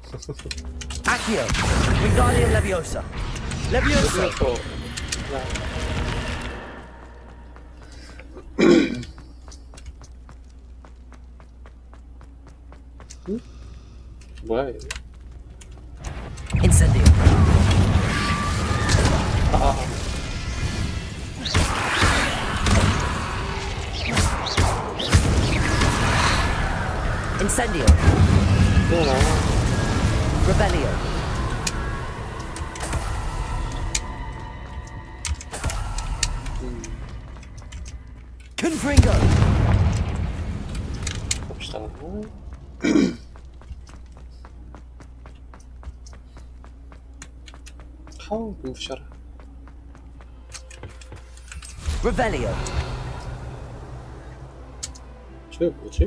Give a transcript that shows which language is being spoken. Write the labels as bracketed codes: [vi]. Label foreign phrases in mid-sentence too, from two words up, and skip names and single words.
[ko] Accio. Wingardium Leviosa. Leviosa. 뭐야 이거? Incendio. Incendio. Revelio. Confringo. 갑시다. 카우 눈부셔라. Revelio. 저게 뭐지?